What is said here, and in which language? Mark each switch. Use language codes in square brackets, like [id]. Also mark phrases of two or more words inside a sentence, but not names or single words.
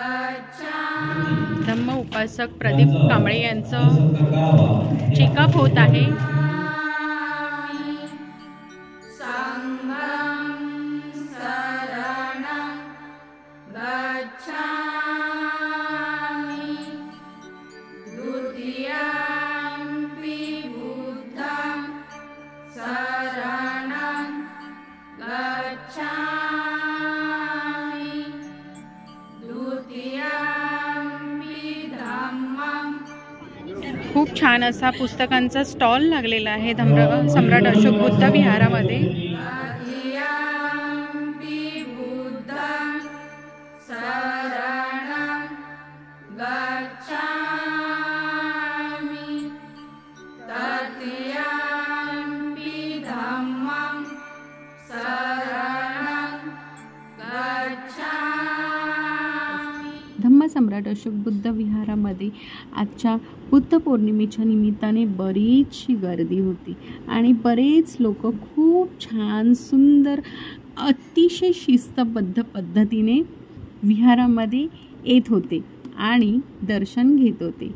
[pi] गच्छामि [mr] धम्म उपासक प्रदीप कांबळे यांचं चेकअप होत आहे. [pi] संघं शरणं गच्छामि द्वितीयंपि बुद्धं शरणं गच्छामि द्वितीयंपि धम्मं. [mr] खूप छान असा पुस्तकांचा स्टॉल लागलेला आहे सम्राट अशोक बुद्ध विहारामध्ये. [pi] तृतीयंपि बुद्धं शरणं गच्छामि तृतीयंपि धम्मं शरणं गच्छामि. [mr] धम्म सम्राट अशोक बुद्ध विहारामध्ये आजच्या बुद्ध पौर्णिमेच्या निमित्ताने बरीचशी गर्दी होती आणि बरेच लोक खूप छान सुंदर अतिशय शिस्तबद्ध पद्धतीने विहारामध्ये येत होते आणि दर्शन घेत होते.